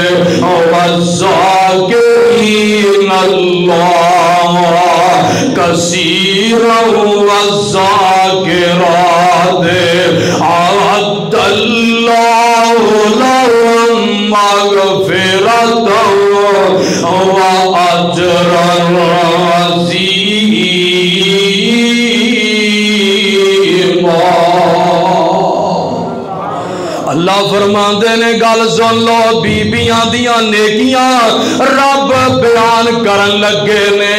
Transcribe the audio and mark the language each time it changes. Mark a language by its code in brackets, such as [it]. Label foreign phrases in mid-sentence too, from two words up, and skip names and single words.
[ar] والذاكرين الله كثيرا والذاكرات أعد الله لهم مغفرة و أجرا عظيما. [pa] الله فرماندے نے گل سن لو، بیبیاں دیاں نیکیاں رب بیان کرن لگے نے.